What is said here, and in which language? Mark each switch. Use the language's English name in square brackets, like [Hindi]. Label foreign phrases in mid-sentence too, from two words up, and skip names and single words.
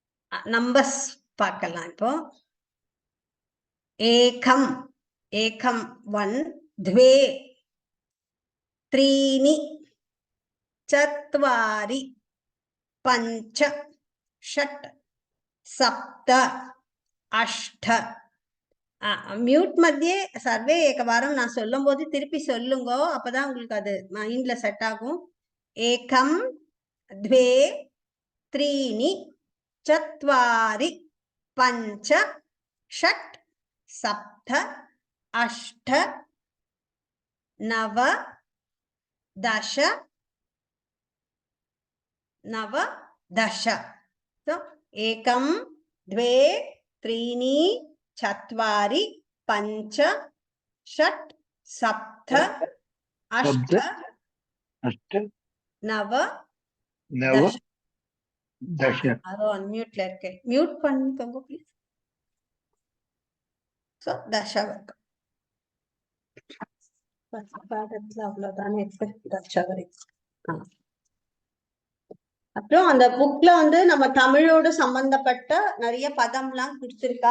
[Tamil] நம்பர்ஸ் பார்க்கலாம் இப்போ. [Sanskrit] एकम् एकम् 1 द्वे त्रीणि चत्वारि पञ्च षट् सप्त अष्ट. [Tamil] மியூட் மத்தியே [Sanskrit] सर्वे एकवारम् [Tamil] நான் சொல்லும் போது திருப்பி சொல்லுங்க, அப்பதான் உங்களுக்கு அது மைண்ட்ல செட் ஆகும். [Sanskrit] ஏகம் द्वे त्रीणि चत्वारि पञ्च षट् सप्त अष्ट नव दश नव दश. So, एकं द्वे त्रीणि चत्वारि पञ्च षट् सप्त अष्ट नव दश. [Tamil] யாரோ அன்மியூட்ல இருக்கேன், மியூட் பண்ணிக்கோங்க ப்ளீஸ். ஸோ தசா வரைக்கும் பாடத்துல அவ்வளவுதானே இருக்கு, தசா வரைக்கும். அப்புறம் அந்த புக்ல வந்து நம்ம தமிழோடு சம்பந்தப்பட்ட நிறைய பதம்லாம் கொடுத்துருக்கா.